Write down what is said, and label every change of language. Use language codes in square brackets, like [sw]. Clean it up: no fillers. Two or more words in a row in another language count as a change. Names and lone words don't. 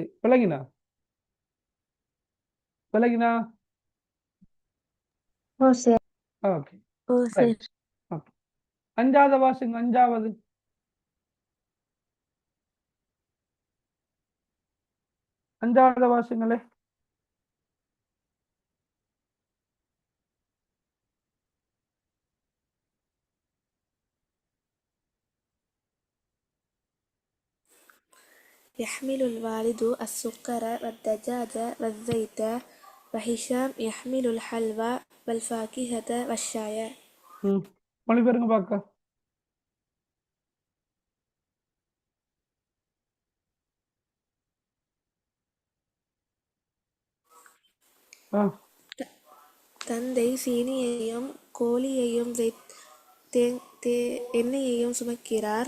[ta] விளங்கினா? ஓகே, ஓ சரி. [en] Right. OK. [ta] அஞ்சாவது வாசிங்க. அஞ்சாவது வாசிங்களே. [ar] يحمل الوالد السكر والدجاج والزيت، وهشام يحمل الحلوى والفاكهة والشاي. [ta] மொழிபெயர்ங்க பார்க்க. தந்தை சீனியையும் கோழியையும் எண்ணெயையும் சுமக்கிறார்.